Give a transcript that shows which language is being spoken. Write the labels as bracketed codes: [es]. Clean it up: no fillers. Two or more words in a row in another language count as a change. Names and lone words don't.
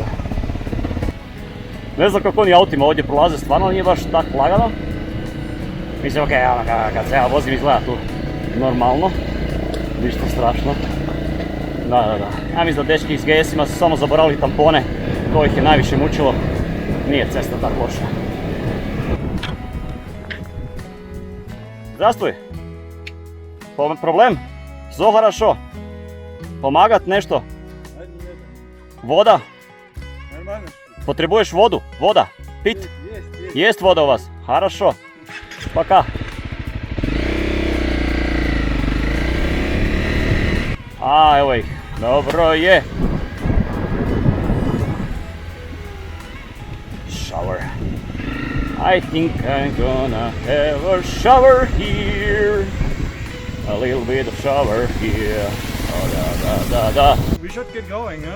[hr] Ne znam kako oni autima ovdje prolaze, stvarno nije baš tako lagano. Mislim, ok, kad se ja vozim izgleda tu normalno, ništa strašno. Da. Ja mislim da dečki iz GS-ima su samo zaboravili tampone, to ih je najviše mučilo. Nije cesta tako loša. [ru] Здравствуй. Problem? Все хорошо. [hr] Помагат nešto? Voda? [ru] Потребуешь воду? Вода? Пить? Есть вода у вас? Хорошо. Пока. А, [hr] evo ih. Dobro je. [en] Shower. I think I'm gonna have a shower here. A little bit of shower here. [hr] Oh, da. [en] We should get going, huh?